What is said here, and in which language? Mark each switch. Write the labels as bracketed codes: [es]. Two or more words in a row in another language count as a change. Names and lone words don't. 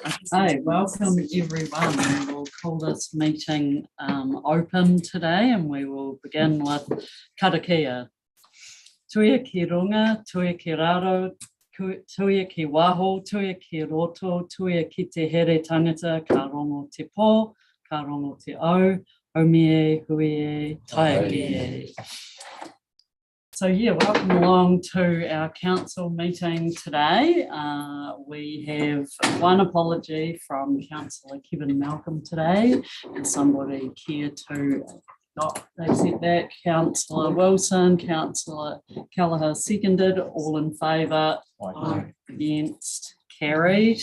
[en] Hey, welcome everyone. We will call this meeting open today, and we will begin with karakia. [mi] Tuia ki runga, tuia ki raro, tuia ki waho, tuia ki roto, tuia ki te here tangata, ka rongo te pō, ka rongo te au, haumie, huie, taiaki. [en] So yeah, welcome along to our council meeting today. We have one apology from Councillor Kevin Malcolm today, and somebody care to they said that. Councillor Wilson, Councillor Kelleher seconded, all in favour, against, carried.